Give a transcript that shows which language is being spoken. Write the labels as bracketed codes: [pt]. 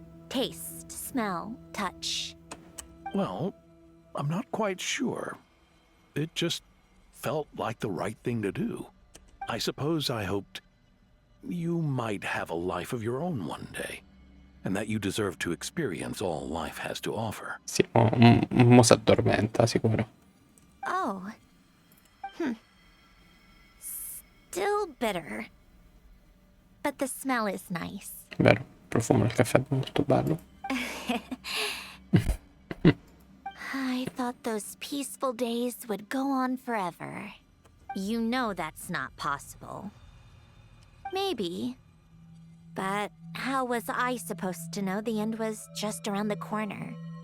[en] Taste, smell, touch. Well, I'm not quite sure. It just felt like the right thing to do. I suppose I hoped you might have a life of your own one day, and that you deserve to experience all life has to offer. [it] Sì, mo si addormenta, sicuro. Oh. [en] Still bitter. But the smell is nice. [it] Vero, il profumo del caffè è molto bello. [en] I thought those peaceful days would go on forever. You know that's not possible. Maybe. But how was I supposed to know the end was just around the corner?